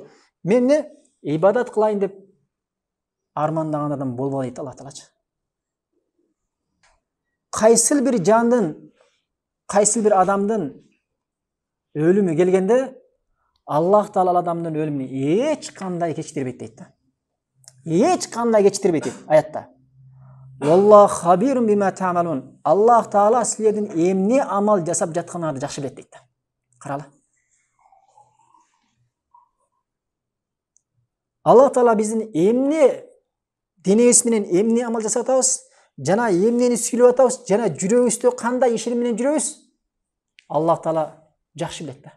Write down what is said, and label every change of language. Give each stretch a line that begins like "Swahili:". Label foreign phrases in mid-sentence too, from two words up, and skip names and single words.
Kyrgyz: Мен эмне ибадат кылайын деп армандагандардан болбо дейт Аллах Таалачы. Кайсыл бир жандын, кайсыл бир адамдын өлүмү келгенде Аллах Таала ал адамдын өлүмүн эч кандай кечиктирбейт дейт да. Эч кандай кечиктирбейт дейт аятта.
Arabic: Wallahu khabirun bima ta'malun.
Kyrgyz: Аллах Таала силердин эмне амал жасап жатканыңарды жакшы билет дейт да. Каралы. Аллах Таала биздин эмне денебиз менен эмне амал жасап атабыз, жана эмнени сүйлөп атабыз, жана жүрөгүбүздө кандай ишер менен жүрөбүз, Аллах Таала жакшы билет да.